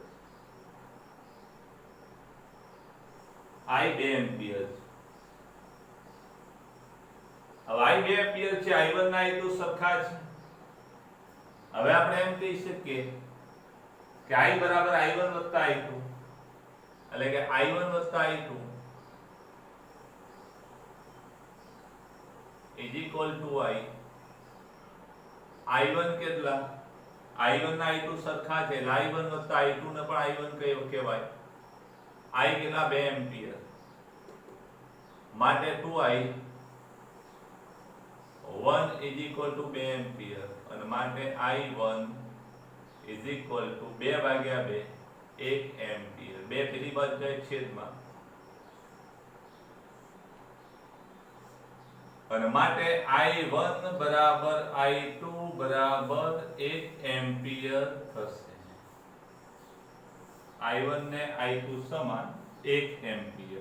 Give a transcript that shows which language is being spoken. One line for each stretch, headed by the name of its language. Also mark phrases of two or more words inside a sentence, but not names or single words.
Gujarati: I 2 એમ્પિયર. હવે I 2 એમ્પિયર છે, I1 ના I2 સરખા છે. હવે આપણે એમ કહી શકીએ કે I બરાબર I1 વત્તા I2, એટલે કે I1 વત્તા I2
English: is equal to
Gujarati: I1 કેટલા? I1 ના I2 સરખા છે, એટલે I1 વત્તા I2 ને પણ I1 કહેવાય. I કેટલા? 2 એમ્પિયર. માટે 2I 1
English: is equal to
Gujarati: 2 એમ્પિયર, અને માટે I1
English: is equal to
Gujarati: 2 ભાગ્યા 2, 1 એમ્પિયર. 2 પેલી બાજુ જાય છેદમાં, અને માટે I1 બરાબર I2 બરાબર 1 એમ્પિયર થશે. I1 ને I2 સમાન 1 એમ્પિયર.